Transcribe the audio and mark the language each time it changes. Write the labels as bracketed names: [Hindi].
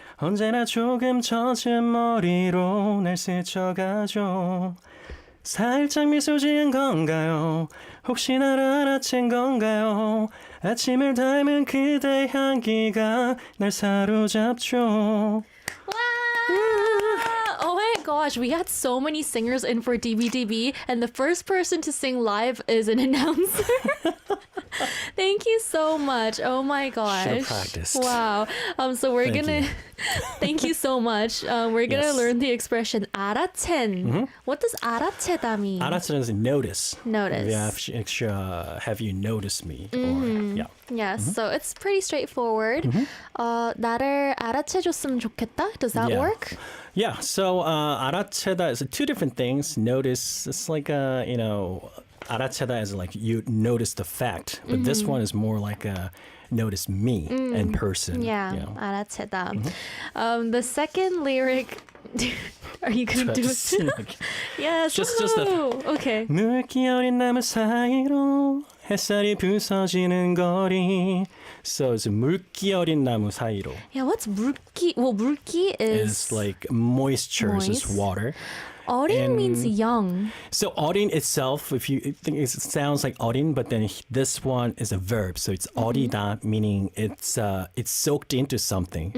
[Korean] 언제나 조금 젖은 머리로 날 스쳐가죠. 살짝 미소 지은 건가요? 혹시 날 알아챈 건가요? 아침을 닮은 그대 향기가 날 사로잡죠. [English] Wow! Oh my gosh, we had so many singers in for DBDB, and the first person to sing live is an announcer. Thank you so much. Oh my gosh. Should've practiced. Wow. So we're Thank gonna you. thank you so much. We're gonna Yes. learn the expression 알아챈. What does 알아채다 mean? 알아채다 is notice. Notice. Have you noticed me? Or, yeah. Yes, so it's pretty straightforward. [Korean] 나를 알아채줬으면 좋겠다. [English] Does that Yeah. work? Yeah, so 알아채다 is two different things. Notice, it's like, 알아채다 is like you notice the fact, but this one is more like notice me in person. Yeah, You know. [Korean] 알아채다. [English] The second lyric, are you gonna do Just, it? Yes. just that. woohoo. Okay. [Korean] 묽기 어린 나무 사이로 햇살이 부서지는 거리. [English] So it's [Korean] 묽기 어린 나무 사이로. [English] Yeah, what's 물기? Well, 물기 is It's like moisture, is Moist. water. 어린 means young. So 어린 itself, if you think it sounds like 어린, but then this one is a verb. So it's 어리다, meaning it's soaked into something.